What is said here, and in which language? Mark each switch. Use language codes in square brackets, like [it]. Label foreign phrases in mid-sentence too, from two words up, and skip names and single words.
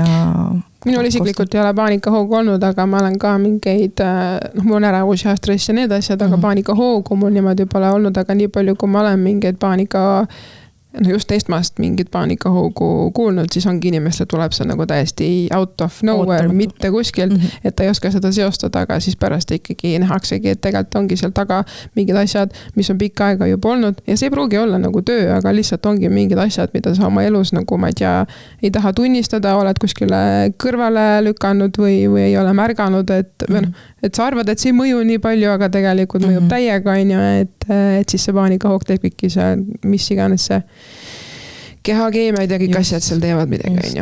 [et] Minul isiklikult ei ole paanikahoogu olnud, aga ma olen ka mingeid, mul on ärevus ja stress ja need asjad, aga paanikahoogu mul niimoodi pole olnud, aga nii palju, kui ma olen mingeid just esmast mingit paanikahoogu kuulnud, siis ongi inimestel tuleb see nagu täiesti [en] out of nowhere, [et] mitte kuskilt, et ta ei oska seda seostada, aga siis pärast ikkagi nähaksegi, et tegelikult ongi seal taga mingid asjad, mis on pikka aega juba olnud ja see ei pruugi olla nagu töö, aga lihtsalt ongi mingid asjad, mida sa oma elus nagu, ma ei tea, ei taha tunnistada, oled kuskile kõrvale lükanud või ei ole märganud, et sa arvad, et see ei mõju nii palju, aga tegelikult mõjub täiega, on ju, et siis see paanikahoog tekibki see, mis iganes see kehakeemiaid ja kõik asjad seal teevad midagi, on ju.